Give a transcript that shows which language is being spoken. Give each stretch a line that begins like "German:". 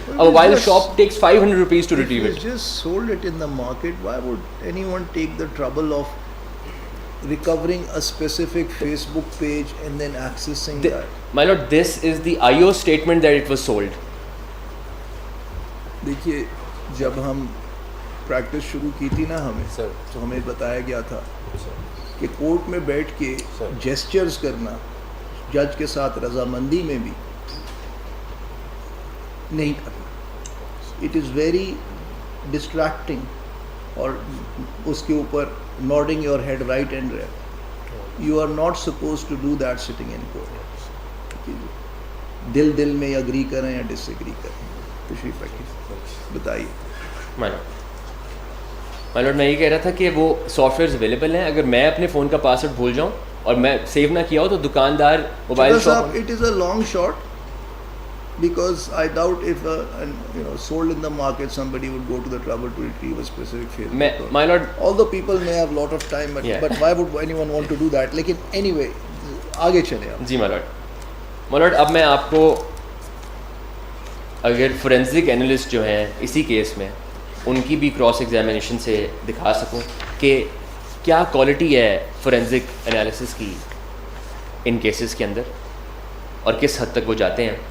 English: A mobile shop takes 500 rupees to retrieve it. If you just sold it in the market, why would anyone take the trouble of recovering a specific Facebook page and then accessing that? My lord, this is the IO statement that it was sold.
Urdu: دیکھیے جب ہم practice شروع کی تھی نا ہمیں تو ہمیں بتایا گیا تھا کہ کورٹ میں بیٹھ کے جیسچرز کرنا جج کے ساتھ رضامندی میں بھی نہیں کرنا.
English: it is very distracting
Urdu: اور اس کے اوپر
English: Nodding your head right and left. You are not suppose to do that sitting in court.
Urdu: دل میں اگری کریں یا ڈس ایگری کریں. تشریف رکھیے بتائیے. مائی لارڈ میں یہ کہہ رہا تھا کہ وہ سافٹ ویئرز اویلیبل ہیں. اگر میں اپنے فون کا پاسورڈ بھول جاؤں اور میں سیو نہ کیا ہو تو دکاندار mobile shop.
English: It is a long shot because I doubt if sold in the market somebody would go to the trouble to retrieve a specific Facebook. My lord, although people may have lot of time but why would anyone want to do that?
Urdu: لیکن anyway آگے چلے آپ. جی my lord اب میں آپ کو اگر forensic analyst جو ہیں اسی کیس میں ان کی بھی کراس ایگزامینیشن سے دکھا سکوں کہ کیا کوالٹی ہے فورینزک انالیسس کی ان کیسز کے اندر اور کس حد تک وہ جاتے ہیں.